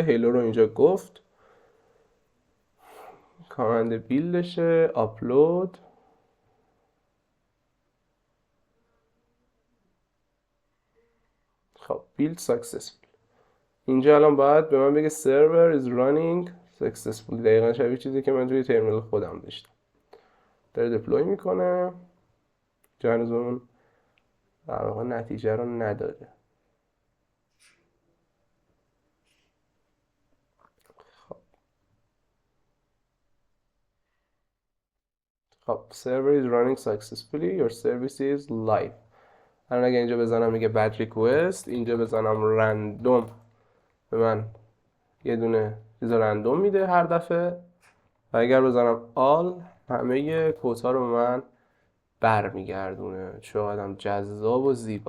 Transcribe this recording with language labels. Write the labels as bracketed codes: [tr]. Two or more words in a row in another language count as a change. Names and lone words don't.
[fa] هلو رو اینجا گفت، کامند بیلدشه، آپلود. [en] خب build successful. [fa] اینجا الان باید به من بگه [en] server is running successfully، [fa] دقیقا شبیه چیزی که من توی ترمینال خودم داشتم. داره دپلوی میکنه، هنوز اون در واقع نتیجه رو نداده. [en] خب server is running successfully, your service is live. [fa] الان اگه اینجا بزنم میگه [en] bad request، [fa] اینجا بزنم رندوم، به من یه دونه چیز رندوم میده هر دفعه. و اگر بزنم all، همه کوتا رو به من برمیگردونه. چقدرم جذاب و زیبا.